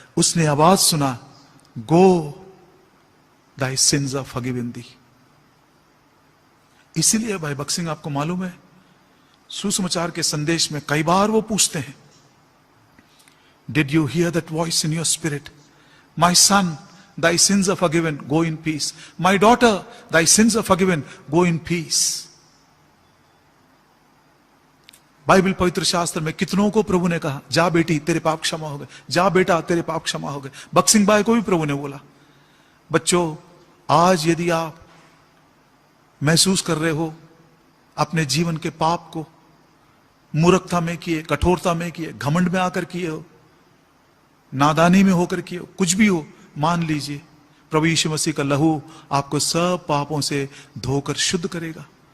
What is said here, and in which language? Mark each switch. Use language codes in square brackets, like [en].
[hi] उसने आवाज सुना, [en] Go thy sins are forgiven thee. [hi] इसीलिए भाई बख्त सिंह, आपको मालूम है, सुसमाचार के संदेश में कई बार वो पूछते हैं, [en] Did you hear that voice in your spirit? My son, thy sins are forgiven, go in peace. My daughter, thy sins are forgiven, go in peace. [hi] Bible पवित्र शास्त्र में कितनों को प्रभु ने कहा, जा बेटी तेरे पाप क्षमा हो गए, जा बेटा तेरे पाप क्षमा हो गए। बख्त सिंह भाई को भी प्रभु ने बोला। बच्चों, आज यदि आप महसूस कर रहे हो अपने जीवन के पाप को, मूर्खता में किए, कठोरता में किए, घमंड में आकर किए हो, नादानी में होकर किए हो, कुछ भी हो, मान लीजिए प्रभु यीशु मसीह का लहू आपको सब पापों से धोकर शुद्ध करेगा।